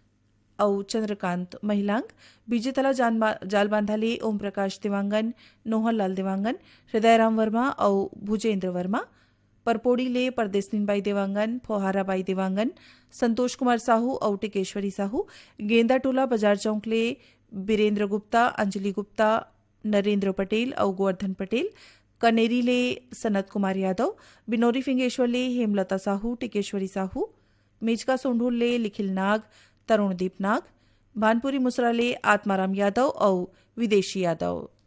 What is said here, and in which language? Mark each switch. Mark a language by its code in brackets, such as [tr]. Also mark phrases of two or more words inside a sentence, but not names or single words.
[hne] और चंद्रकांत महिलांग बीजेतला जालबांधा ले ओम प्रकाश दिवांगन नोहरलाल दिवांगन हृदयराम वर्मा और भुजेंद्र वर्मा परपोड़ी ले परदेसनीबाई देवांगन फोहाराबाई देवांगन संतोष कुमार साहू और टिकेश्वरी साहू गेंदा टोला बाजार चौक ले बीरेंद्र गुप्ता अंजलि गुप्ता नरेंद्र पटेल और गोवर्धन पटेल कनेरी ले सनत कुमार यादव बिनोरी फिंगेश्वर ले हेमलता साहू टिकेश्वरी साहू मेजका सोंढूर ले लिखिल नाग तरुणदीप नाग भानपुरी मुसरा ले आत्माराम यादव और विदेशी यादव।